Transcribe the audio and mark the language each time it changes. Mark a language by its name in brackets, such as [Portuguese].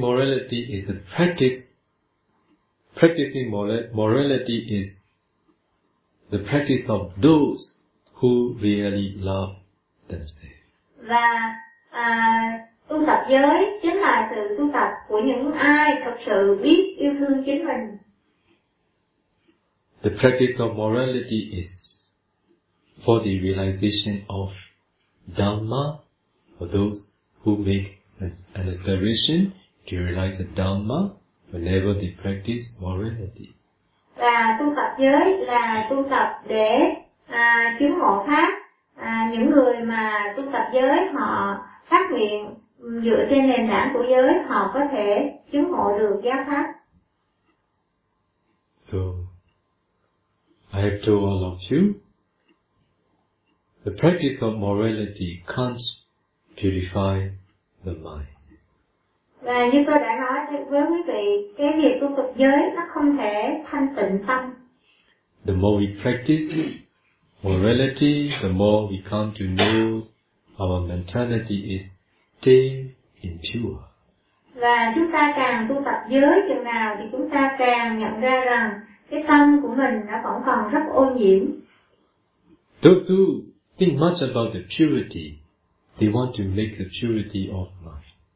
[English] Practicing morality is a practice. Practicing morality is the practice of those who really love themselves. [Vietnamese] Và tu tập giới chính là sự tu tập của những ai thực sự biết yêu thương chính mình. [English] The practice of morality is for the realization of Dhamma. For those who make an aspiration to realize the Dhamma whenever they practice morality. [Vietnamese] là tu tập giới, là tu tập để chứng ngộ pháp. Những người mà tu tập giới họ phát nguyện dựa trên nền tảng của giới, họ có thể chứng ngộ được giác pháp. [English] So I have told all of you, the practice of morality can't purify the mind. [Vietnamese] Và như tôi đã nói với quý vị, cái việc tu tập giới nó không thể thanh tịnh tâm. [English] The more we practice morality, the more we come to know our mentality is staying impure. [Vietnamese] Và chúng ta càng tu tập giới chừng nào thì chúng ta càng nhận ra rằng cái tâm của mình nó vẫn còn rất ô nhiễm. [English] Those who think much about the purity, they want to make the purity of life.